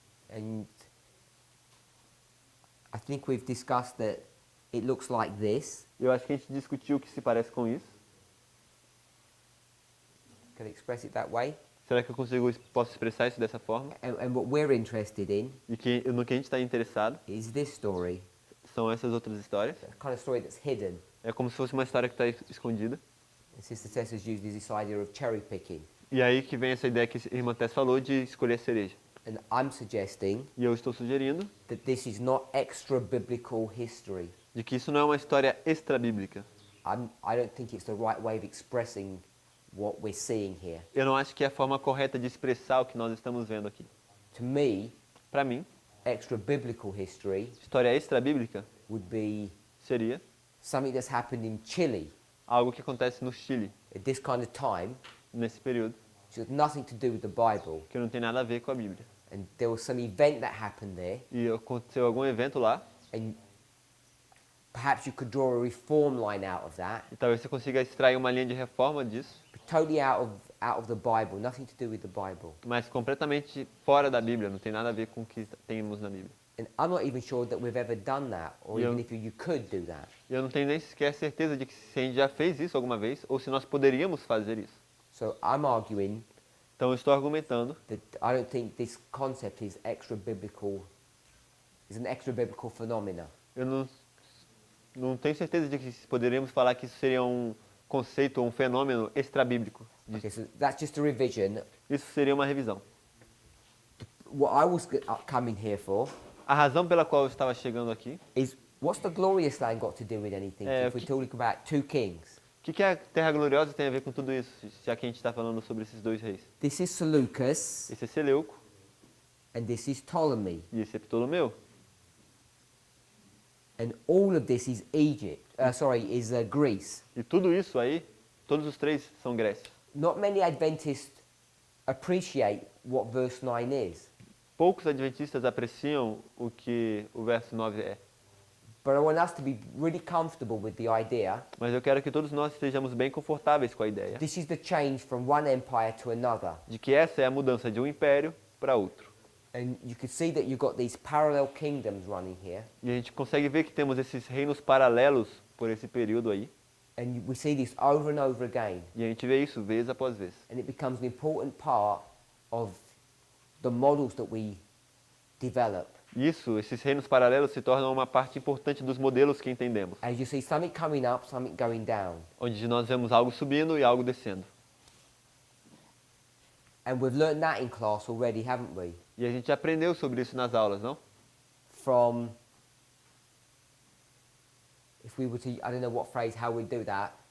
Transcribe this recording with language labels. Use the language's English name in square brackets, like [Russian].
[English] and I think we've discussed that it looks like this. [Portuguese] Eu acho que a gente discutiu o que se parece com isso. [English] Can I express it that way? [Portuguese] Será que eu posso expressar isso dessa forma? [English] And what we're interested in [Portuguese] E que, no que a gente está interessado [English] is this story, [Portuguese] são essas outras histórias. [English] the kind of story that's hidden. [Portuguese] É como se fosse uma história que está escondida. [English] And Sister Tessa's used this idea of cherry picking. [Portuguese] E aí que vem essa ideia que a irmã Tess falou de escolher a cereja. [English] And I'm suggesting [Portuguese] E eu estou sugerindo [English] that this is not extra biblical history. [Portuguese] de que isso não é uma história extra-bíblica. [English] I don't think it's the right way of expressing what we're seeing here. [Portuguese] Eu não acho que é a forma correta de expressar o que nós estamos vendo aqui. [English] To me, [Portuguese] Para mim, [English] extra biblical history [Portuguese] história extra-bíblica [English] would be [Portuguese] seria [English] something that's happened in Chile [Portuguese] algo que acontece no Chile, [English] at this kind of time, [Portuguese] nesse período, [English] which has nothing to do with the Bible. [Portuguese] que não tem nada a ver com a Bíblia. [English] And there was some event that happened there, [Portuguese] E aconteceu algum evento lá, [English] and perhaps you could draw a reform line out of that, [Portuguese] e talvez você consiga extrair uma linha de reforma disso, [English] but totally out of the Bible, nothing to do with the Bible. [Portuguese] mas completamente fora da Bíblia, não tem nada a ver com o que temos na Bíblia. [English] And I'm not even sure that we've ever done that, or Yeah. even if you could do that. [Portuguese] E eu não tenho nem sequer certeza de que se a gente já fez isso alguma vez, ou se nós poderíamos fazer isso. [English] So I'm arguing [Portuguese] Então eu estou argumentando [English] that I don't think this concept is extra biblical, is an extra biblical phenomena. [Portuguese] eu não tenho certeza de que poderíamos falar que isso seria um conceito ou um fenômeno extra-bíblico. [English] Okay, so that's just a revision. [Portuguese] Isso seria uma revisão. [English] What I was coming here for [Portuguese] A razão pela qual eu estava chegando aqui, [English] is what's the glorious land got to do with anything? If we're talking about two kings. [Portuguese] o que a Terra Gloriosa tem a ver com tudo isso, já que a gente está falando sobre esses dois reis? [English] This is Seleucus [Portuguese] Esse é Seleuco [English] and this is Ptolemy. [Portuguese] e esse é Ptolomeu. [English] And all of this is Egypt, is Greece. [Portuguese] E tudo isso aí, todos os três são Grécia. [English] Not many Adventists appreciate what verse 9 is. [Portuguese] Poucos adventistas apreciam o que o verso 9 é. [English] But I want us to be really comfortable with the idea. [Portuguese] Mas eu quero que todos nós estejamos bem confortáveis com a ideia [English] This is the change from one empire to another. [Portuguese] de que essa é a mudança de um império para outro. [English] And you can see that you've got these parallel kingdoms running here. [Portuguese] E a gente consegue ver que temos esses reinos paralelos por esse período aí. [English] And we see this over and over again. [Portuguese] E a gente vê isso vez após vez. [English] And it becomes an important part of the models that we develop. [Portuguese] Isso, esses reinos paralelos se tornam uma parte importante dos modelos que entendemos. [English] As you see something coming up, something going down. [Portuguese] Onde nós vemos algo subindo e algo descendo. [English] And we've learned that in class already, haven't we? [Portuguese] E a gente aprendeu sobre isso nas aulas, não? [English] From, if we were to, I don't know what phrase, how we'd do that,